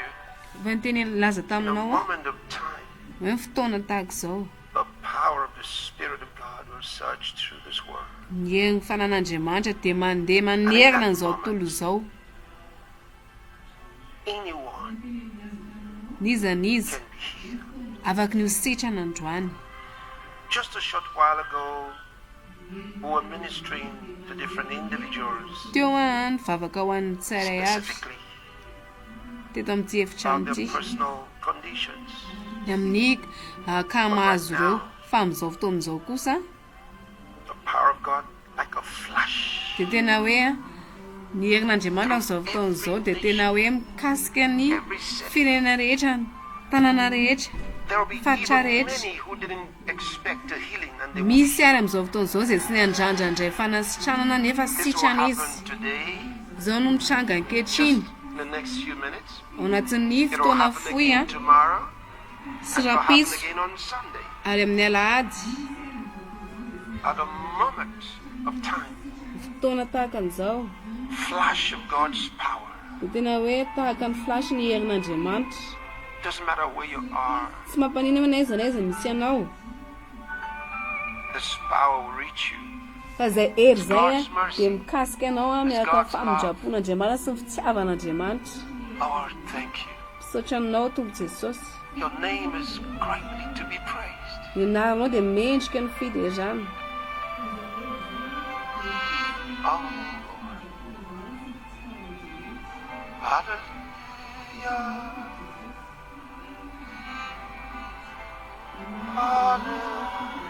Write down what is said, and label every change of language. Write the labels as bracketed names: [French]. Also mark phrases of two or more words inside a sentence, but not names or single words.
[Malagasy] Efa niteny laza [English] in a [Malagasy] taminao [English] moment of time, [Malagasy] hoe ny fotoana tahaka izao [English] the power of the Spirit of God will surge through this world. [Malagasy] ny hery fanan'Andriamanitra dia mandeha manerina an'izao tontolo izao. [English] Anyone [Malagasy] Niza niza [English] can be healed. [Malagasy] afaka ny hositrana androany. [English] Just a short while ago, we were ministering to different individuals [Malagasy] Teo a nivavaka ho an'ny tsirairay avy [English] specifically [Malagasy] teto amin'ity efitrano [English] about [Malagasy] ity [English] their personal conditions. [Malagasy] ny amin'ny kamahazo ireo fa amin'izao fotoan'izao kosa [English] The power of God, like a flash, [Malagasy] dia tena hoe ny herin'Andriamanitra amin'izao fotoan'izao dia tena hoe mikasika ny firenena rehetra, ny tanàna rehetra, [English] there will be [Malagasy] faritra [English] even [Malagasy] rehetra. [English] many who didn't expect a healing and they will [Malagasy] Misy ary amin'izao fotoan'izao izay tsy niandrandra fanasitranana nefa [English] This will [Malagasy] sitrana [English] happen [Malagasy] izy. [English] today, [Malagasy] Izao no mitranga ankehitriny [English] in the next few minutes. [Malagasy] ao anatin'ny [English] It will [Malagasy] fotoana [English] happen [Malagasy] fohy [English] again tomorrow. [Malagasy] sy [English] It will happen [Malagasy] rapiso [English] again on Sunday. [Malagasy] ary amin'ny alahady [English] At a moment of time, [Malagasy] fotoana tahaka an'izao [English] flash of God's power. [Malagasy] dia tena hoe tahaka ny flasy ny herin'Andriamanitra. [English] Doesn't matter where you are, [Malagasy] Tsy mampanina hoe naiza misy anao [English] this power will reach you. [Malagasy] fa zay hery zay a dia mikasika ianao a miaraka famindrapon'Andriamanitra sy ny fitiavan'Andriamanitra. [English] Lord, thank you. [Malagasy] Saotra aminao Tompo Jesosy. [English] Your name is greatly to be praised. [Malagasy] Ny anaranao dia mendrika ny fiderana. [English] Oh, Lord. Hallelujah. Hallelujah.